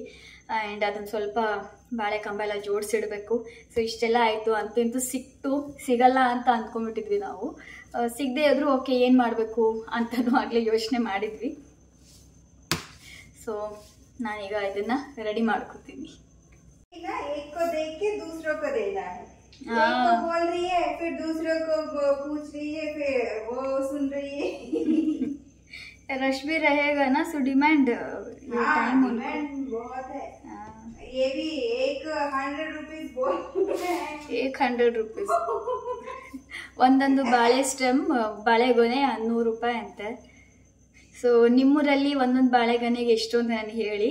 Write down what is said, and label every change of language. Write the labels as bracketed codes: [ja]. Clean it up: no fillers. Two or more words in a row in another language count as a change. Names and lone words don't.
[kn] ಆ್ಯಂಡ್ ಅದನ್ನು ಸ್ವಲ್ಪ ಬಾಳೆಕಂಬ ಎಲ್ಲ ಜೋಡಿಸಿಡಬೇಕು. ಸೊ ಇಷ್ಟೆಲ್ಲ ಆಯಿತು. ಅಂತೂ ಸಿಗಲ್ಲ ಅಂತ ಅಂದ್ಕೊಂಡ್ಬಿಟ್ಟಿದ್ವಿ ನಾವು. ಸಿಗದೆ ಇದ್ರೂ ಓಕೆ, ಏನು ಮಾಡಬೇಕು ಅಂತಲೂ ಆಗಲೇ ಯೋಚನೆ ಮಾಡಿದ್ವಿ. ಸೊ ನಾನೀಗ ಇದನ್ನು ರೆಡಿ ಮಾಡ್ಕೊತೀನಿ. [hi] ಈಗ एक को देख के दूसरों को देना है. एक को बोल रही है, फिर दूसरों को पूछ रही है, फिर वो सुन रही है. रश भी रहेगा ना, सो [en] demand time [hi] बहुत है. ये भी 100 rupees बोल रहे हैं. [kn] 100 rupees. ಒಂದೊಂದು ಬಾಳೆ ಸ್ಟೆಮ್, ಬಾಳೆಗೊನೆ 100 ರೂಪಾಯಿ ಅಂತೆ. ಸೊ ನಿಮ್ಮೂರಲ್ಲಿ ಒಂದೊಂದು ಬಾಳೆಗೊನೆಗೆ ಎಷ್ಟು ಅಂತ ನನಗೆ ಹೇಳಿ.